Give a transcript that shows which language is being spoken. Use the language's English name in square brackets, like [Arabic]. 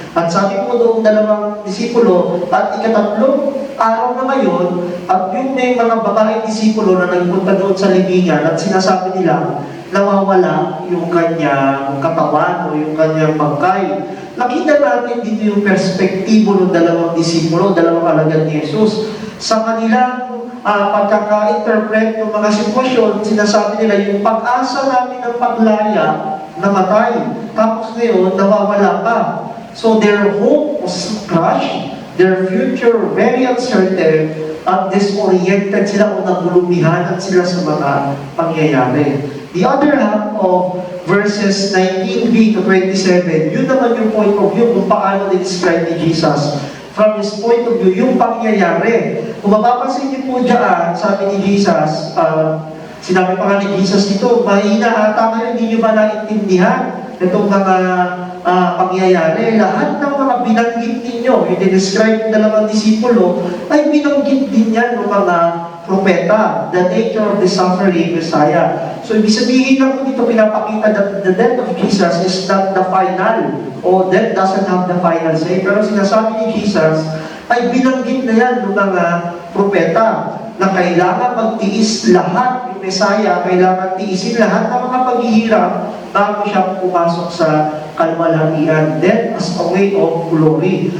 [Filipino] At sabi po doong dalawang disipulo, at ikatatlong araw na ngayon, at yung may mga babaeng disipulo na nagpunta doon sa libingan at sinasabi nila, nawawala yung kanyang katawan o yung kanyang bangkay. Nakita natin dito yung perspektibo ng dalawang disipulo, dalawang alagad ni Jesus. Sa kanilang pagkaka-interpret ng mga sitwasyon, sinasabi nila yung pag-asa namin ng paglaya, namatay. Tapos ngayon, nawawala pa. [English] So their hope was crushed, their future very uncertain, at disoriented [Filipino] sila o nagulumihanan sila sa mga pangyayari. [English] The other half of verses 19b to 27, [Filipino] yun naman yung [English] point of view [Filipino] kung paano [English] describe ni Jesus. From his point of view, [Filipino] yung pangyayari. Kung mapapansin niyo po dyan, sabi ni Jesus, sinabi pa nga ni Jesus dito, mahina ata kayo, hindi niyo ba naintindihan itong mga pangyayari? Lahat ng mga binanggit ninyo, yung describe ng dalawang disipulo, ay binanggit din yan ng mga propeta, [English] the nature of the suffering Messiah. So, [Filipino] ibig sabihin lang po dito, pinapakita [English] that the death of Jesus is not the final, o death doesn't have the final say. [Filipino] Pero sinasabi ni Jesus, ay binanggit na yan ng mga propeta, na kailangan magtiis lahat ng Messiah, kailangan tiisin lahat ng mga paghihirap bago siya pumasok sa kalwalhatian, [English] death as a way of glory.